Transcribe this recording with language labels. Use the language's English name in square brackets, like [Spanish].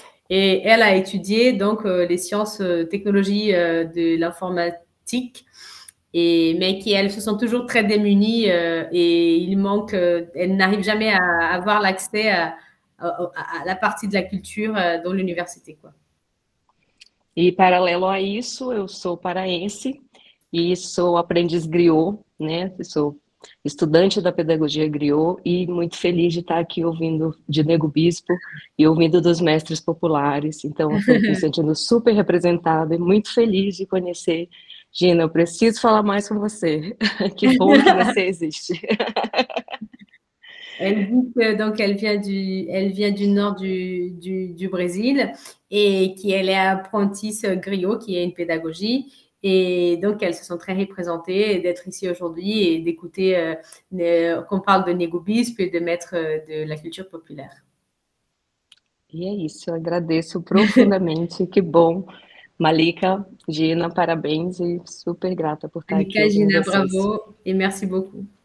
[French] Et elle a étudié donc les sciences, technologies de l'informatique, mais qui elles se sont toujours très démunies et il manque, elles n'arrivent jamais à avoir l'accès à la partie de la culture dans l'université, quoi. [Portuguese] E paralelo a isso, eu sou paraense e sou aprendiz griot, né? Sou estudante da pedagogia griot e muito feliz de estar aqui ouvindo de Nego Bispo e ouvindo dos mestres populares. Então, eu estou me sentindo super representada e muito feliz de conhecer. Gina, eu preciso falar mais com você. Que bom que você existe. [French] Elle dit que donc elle vient du nord du Brésil et qu'elle est apprentie griot, qui est une pédagogie. Et donc, elles se sont très représentées d'être ici aujourd'hui et d'écouter qu'on parle de Nego Bispo et de maître de la culture populaire. [Portuguese] E é isso, eu agradeço profundamente, que bom. Malika, Gina, parabéns e super grata por estar Malika, aqui. [French] Gina, bravo et merci beaucoup.